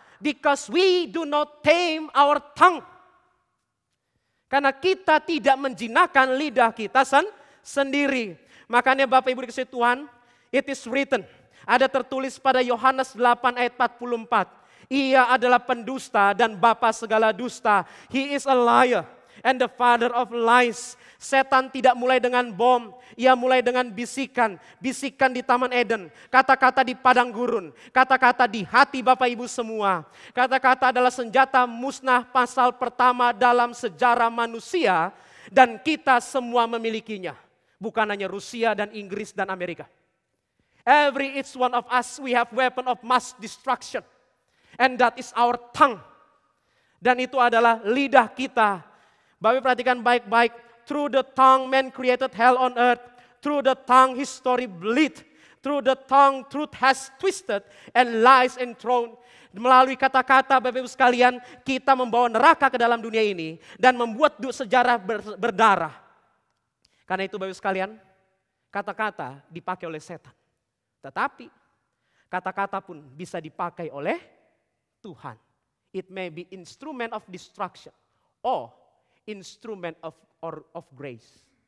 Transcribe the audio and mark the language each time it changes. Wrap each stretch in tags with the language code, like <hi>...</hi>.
<en>Because we do not tame our tongue.</en> <id>Karena kita tidak menjinakkan lidah kita sendiri. Makanya Bapak Ibu dikasihi Tuhan,</id> <en>it is written,</en> <id>ada tertulis pada Yohanes 8 ayat 44. Ia adalah pendusta dan bapa segala dusta.</id> <en>He is a liar and the father of lies.</en> <id>Setan tidak mulai dengan bom, ia mulai dengan bisikan. Bisikan di Taman Eden, kata-kata di padang gurun, kata-kata di hati Bapak Ibu semua. Kata-kata adalah senjata musnah pasal pertama dalam sejarah manusia dan kita semua memilikinya. Bukan hanya Rusia dan Inggris dan Amerika.</id> <en>Every each one of us we have weapon of mass destruction. And that is our tongue.</en> <id>Dan itu adalah lidah kita. Bapak perhatikan baik-baik.</id> <en>Through the tongue man created hell on earth. Through the tongue history bleed. Through the tongue truth has twisted and lies enthroned.</en> <id>Melalui kata-kata Bapak Ibu sekalian, kita membawa neraka ke dalam dunia ini. Dan membuat sejarah berdarah. Karena itu Bapak Ibu sekalian, kata-kata dipakai oleh setan. Tetapi kata-kata pun bisa dipakai oleh Tuhan.</id> <en>It may be instrument of destruction or instrument of grace.</en>